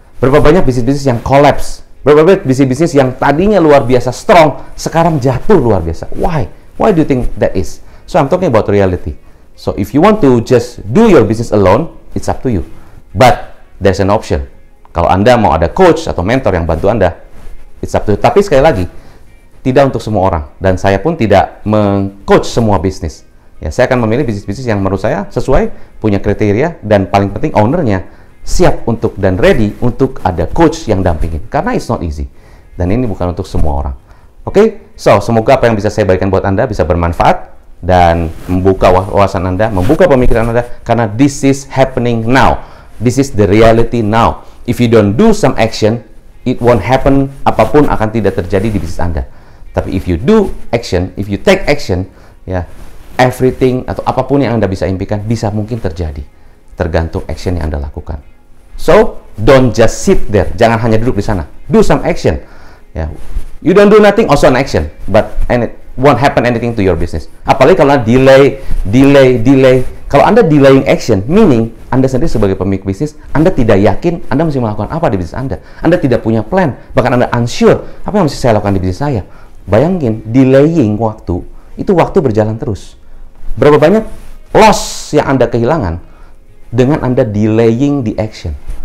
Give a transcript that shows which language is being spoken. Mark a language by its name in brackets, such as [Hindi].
[Indonesian] Berapa banyak bisnis-bisnis yang collapse, berapa banyak bisnis-bisnis yang tadinya luar biasa strong, sekarang jatuh luar biasa. [English] Why? Why do you think that is? So I'm talking about reality. So if you want to just do your business alone, it's up to you. But there's an option. [Indonesian] Kalau Anda mau ada coach atau mentor yang bantu Anda, [English] it's up to you. [Indonesian] Tapi sekali lagi, tidak untuk semua orang, dan saya pun tidak meng-coach semua bisnis. Ya, saya akan memilih bisnis-bisnis yang menurut saya sesuai, punya kriteria, dan paling penting ownernya siap untuk dan ready untuk ada coach yang dampingin. Karena [English] it's not easy, [Indonesian] dan ini bukan untuk semua orang. Oke, so semoga apa yang bisa saya berikan buat Anda bisa bermanfaat dan membuka wawasan Anda, membuka pemikiran Anda, karena [English] this is happening now. This is the reality now. If you don't do some action, it won't happen. [Indonesian] Apapun akan tidak terjadi di bisnis Anda. Tapi [English] if you do action, if you take action, [Indonesian] ya, everything atau apapun yang Anda bisa impikan bisa mungkin terjadi. Tergantung action yang Anda lakukan. [English] So, don't just sit there. [Indonesian] Jangan hanya duduk di sana. [English] Do some action. Ya, you don't do nothing, also an action. But it won't happen anything to your business. [Indonesian] Apalagi kalau delay. Kalau Anda delaying action, meaning Anda sendiri sebagai pemilik bisnis, Anda tidak yakin Anda mesti melakukan apa di bisnis Anda. Anda tidak punya plan, bahkan Anda unsure, apa yang mesti saya lakukan di bisnis saya. Bayangin, delaying waktu, itu waktu berjalan terus. Berapa banyak loss yang Anda kehilangan dengan Anda delaying the action.